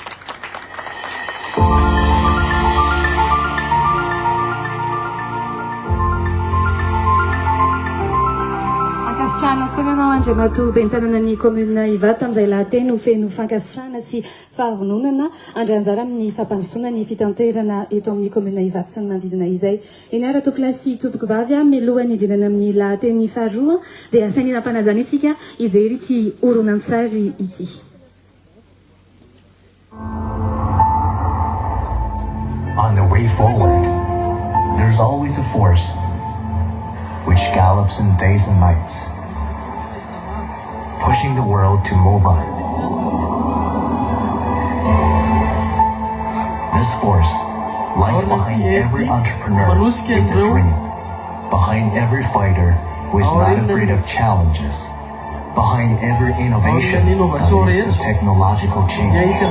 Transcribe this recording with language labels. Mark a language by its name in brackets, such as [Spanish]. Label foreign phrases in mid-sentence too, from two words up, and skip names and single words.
[Malagasy] Fankasitrahana foana ianao Andriamatoa ben'ny tanànan'ny commune Ivato amin'izay lahateny ho feno fankasitrahana sy faharononana andray anjara amin'ny fampandrosoana ny fitanterana eto amin'ny commune Ivato sy ny manodidina izay. Eny ara tokolasy tompoko vavy mialohan'ny idinana amin'ny lahateny faharoa dia asainina ampanajana isika ijery ity horonan-tsary ity. [English] On the way forward, there's always a force which gallops in days and nights, pushing the world to move on. This force lies behind every entrepreneur with a dream, behind every fighter who is not afraid of challenges, behind every innovation that leads to technological change.